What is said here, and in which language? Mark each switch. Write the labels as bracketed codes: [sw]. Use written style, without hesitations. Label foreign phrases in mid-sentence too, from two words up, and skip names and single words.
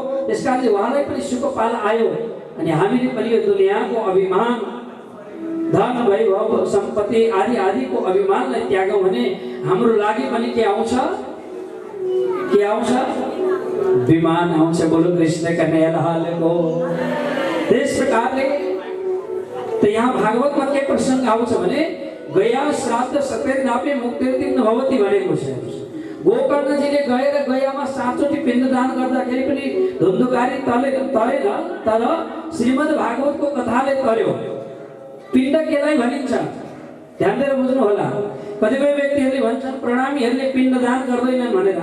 [ne] त्यसकारणले उहाँलाई पनि सुखपाल आयो। अनि हामीले पनि यो दुनियाँको अभिमान, धन वैभव सम्पत्ति आदि आदिको अभिमानलाई त्यागौँ भने हाम्रो लागि पनि के आउँछ, विमान आउँछ। बोलो कृष्ण कन्हैयालालको। त्यस प्रकारले त यहाँ भागवतमा के प्रसङ्ग आउँछ भने, [sa] गया श्राद्ध सतेर्नापि मुक्तिर्तिं न भवति [ne] भनेको छ। गोकर्णजीले गएर गयामा 7 चोटि पिण्डदान गर्दाखेरि पनि धुन्धुकारी तरेन, तर श्रीमद् भागवतको कथाले तर्यो। पिण्ड केलाई भनिन्छ, ध्यान दिएर बुझ्नु होला। कतिपय व्यक्तिहरूले भन्छन् प्रणामीहरूले पिण्डदान गर्दैनन् भनेर।